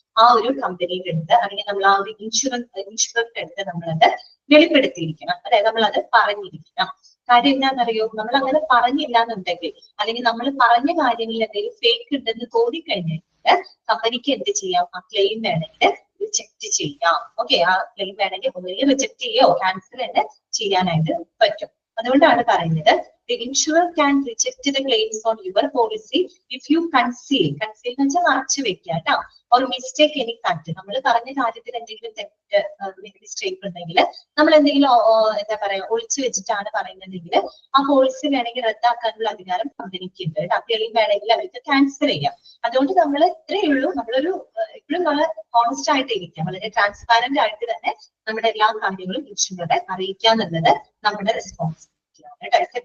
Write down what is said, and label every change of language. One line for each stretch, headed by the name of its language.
Malayalam: ആ ഒരു കമ്പനിയുടെ അടുത്ത് അല്ലെങ്കിൽ നമ്മൾ ആ ഒരു ഇൻഷുറൻസിന്റെ അടുത്ത് നമ്മളത് വെളിപ്പെടുത്തിയിരിക്കണം, അതായത് നമ്മളത് പറഞ്ഞിരിക്കണം. കാര്യം എന്താണെന്നറിയോ? നമ്മൾ അങ്ങനെ പറഞ്ഞില്ല എന്നുണ്ടെങ്കിൽ, അല്ലെങ്കിൽ നമ്മൾ പറഞ്ഞ കാര്യങ്ങളിൽ എന്തെങ്കിലും ഫേക്ക് ഉണ്ടെന്ന് തോന്നിക്കഴിഞ്ഞാൽ കമ്പനിക്ക് എന്ത് ചെയ്യാം? ആ ക്ലെയിം വേണമെങ്കിൽ റിജക്ട് ചെയ്യാം. ഓക്കെ, ആ ക്ലെയിം വേണമെങ്കിൽ ഒന്നുകിൽ റിജക്ട് ചെയ്യോ ക്യാൻസൽ തന്നെ ചെയ്യാനായിട്ട് പറ്റും. അതുകൊണ്ടാണ് പറയുന്നത്
English: the insurer can reject the claims on your policy if you conceal
Malayalam: എന്ന് വെച്ചാൽ മറച്ചു വെക്കുക കേട്ടോ,
English: or mistake any fact.
Malayalam: നമ്മൾ പറഞ്ഞ കാര്യത്തിൽ എന്തെങ്കിലും തെറ്റ് മിസ്റ്റേക്ക് ഉണ്ടെങ്കിൽ, നമ്മൾ എന്തെങ്കിലും എന്താ പറയാ ഒളിച്ചു വെച്ചിട്ടാണ് പറയുന്നതെങ്കിൽ ആ പോളിസി വേണമെങ്കിൽ റദ്ദാക്കാനുള്ള അധികാരം കമ്പനിക്ക് ഉണ്ട്. ക്ലെയിം വേണമെങ്കിൽ അവർക്ക് ക്യാൻസൽ ചെയ്യാം. അതുകൊണ്ട് നമ്മൾ ഇത്രയേ ഉള്ളൂ, നമ്മളൊരു എപ്പോഴും വളരെ ഹോണസ്റ്റ് ആയിട്ട് ഇരിക്കാം, വളരെ ട്രാൻസ്പാരന്റ് ആയിട്ട് തന്നെ നമ്മുടെ എല്ലാ കാര്യങ്ങളും ഇൻഷുററെ അറിയിക്കാന്നുള്ളത് നമ്മുടെ റെസ്പോൺസിബിലിറ്റി.